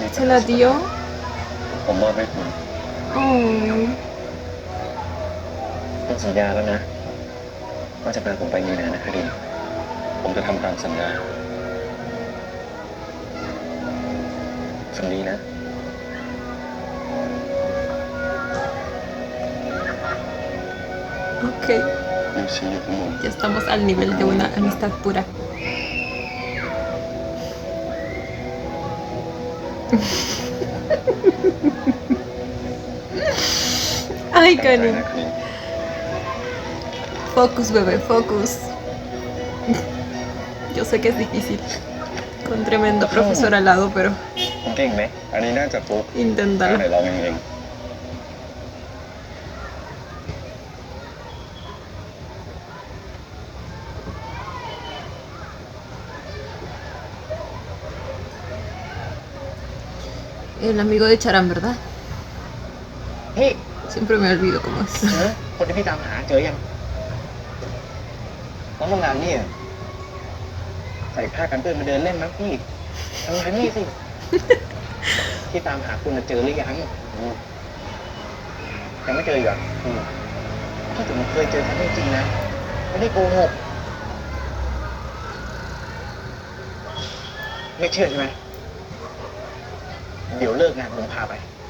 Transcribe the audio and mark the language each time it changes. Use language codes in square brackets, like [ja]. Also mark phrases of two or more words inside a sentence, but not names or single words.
[es] ¿Se la dio? [th] ผมมอบให้คุณ Oh. ผมสัญญาแล้วนะว่าจะพาผมไปมีนานะครินทร์ผมจะทำตามสัญญาฝันดีนะ [es] Ok, [en] You see you tomorrow. [es] ya estamos al nivel de una amistad pura. Ay, [th] ตั้งใจ Cani. นะครินทร์ [es] Focus, bebé, focus. Yo sé que es difícil. Con tremendo profesor al lado, pero [th] คุณเก่งไหมอันนี้น่าจะฟุก ไหน [es] inténtalo. [th] ลองเอง [es] El amigo de Charan, ¿verdad? [th] เฮ้ย [es] Siempre me olvido cómo es. [th] คนที่พี่ตามหาเจอยังน้องทำงานนี่ใส่ผ้ากันเปื้อนมาเดินเล่นมั้งพี่ทำงานนี่สิ ที่ตามหาคุณน่ะเจอหรือยังยังไม่เจออีกเหรอถ้าถึงเคยเจอกันจริงๆนะไม่ได้โกหกไม่เชื่อใช่ไหมเดี๋ยวเลิกงานผมพาไป